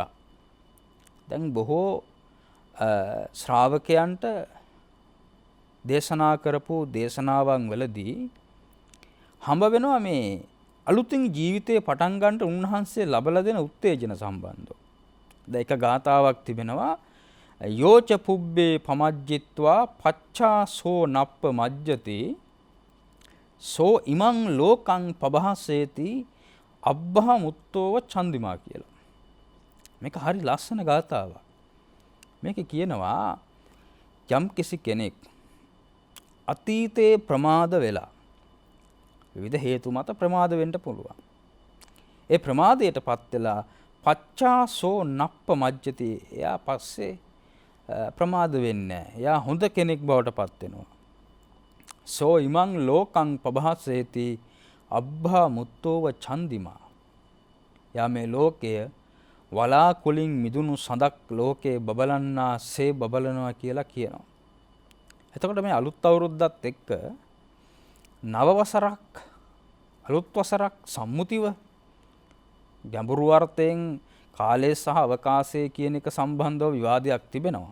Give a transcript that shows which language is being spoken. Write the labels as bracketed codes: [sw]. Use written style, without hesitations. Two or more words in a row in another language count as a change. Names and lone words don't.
[si] දැන් බොහෝ ශ්‍රාවකයන්ට දේශනා කරපු දේශනාවන් වලදී හම්බ වෙනවා මේ අලුතින් ජීවිතේ පටන් ගන්නට උන්වහන්සේ ලබලා දෙන උත්තේජන සම්බන්ධව. දැන් එක ගාතාවක් තිබෙනවා [pi] යෝච පුබ්බේ පමජ්ජිත්වා පච්චාසෝ නප්ප මජ්ජති සෝ ඉමං ලෝකං පබහසේති අබ්බහ මුත්තෝව චන්දිමා කියලා. [si] මේක හරි ලස්සන ගාතාවක්. මේක කියනවා යම් කිසි කෙනෙක් අතීතේ ප්‍රමාද වෙලා විවිධ හේතු මත ප්‍රමාද වෙන්න පුළුවන්. ඒ ප්‍රමාදයටපත් වෙලා [pi] පච්චාසෝ නප්ප මජ්ජති. [si] එයා පස්සේ ප්‍රමාද වෙන්නේ නැහැ. එයා හොඳ කෙනෙක් බවට පත් වෙනවා. [pi] සෝ ඉමං ලෝකං පබහසේති අබ්බා මුත්තෝව චන්දිමා. [si] යා මේ ලෝකය වලාකුලින් මිදුණු සඳක් ලෝකේ බබලන්නා සේ බබලනවා කියලා කියනවා. එතකොට මේ අලුත් අවුරුද්දත් එක්ක නව වසරක්, අලුත් වසරක් සම්මුතිව ගැඹුරු අර්ථයෙන් කාලය සහ අවකාශය කියන එක සම්බන්ධව විවාදයක් තිබෙනවා.